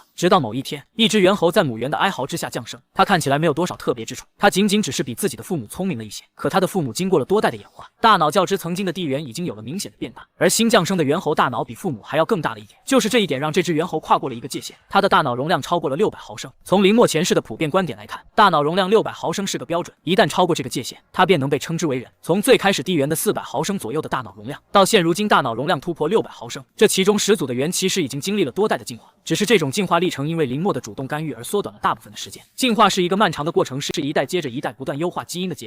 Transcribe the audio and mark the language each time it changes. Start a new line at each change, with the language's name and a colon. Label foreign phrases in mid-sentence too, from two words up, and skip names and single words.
Chinese: 直到某一天，一只猿猴在母猿的哀嚎之下降生，它看起來沒有多少特別之處，它僅僅只是比自己的父母聰明了一些。可它的父母經過了多代的演化，大腦較之曾經的地猿已經有了明顯的變大，而新降生的猿猴大腦比父母還要更大了一點。就是這一點讓這只猿猴跨過了一個界限，它的大腦容量超過了600毫升。從林默前世的普遍觀點來看，大腦容量600毫升是個標準，一旦超過這個界限，它便能被称之為人。從最開始地猿的400毫升左右的大腦容量，到現如今大腦容量突破600毫升，這其中始祖的猿其實已經經歷了多代的進化。只是這種進化歷程因為林默的主動干預而縮短了大部分的時間。進化是一個漫長的過程，是一代接着一代不斷優化基因的結果。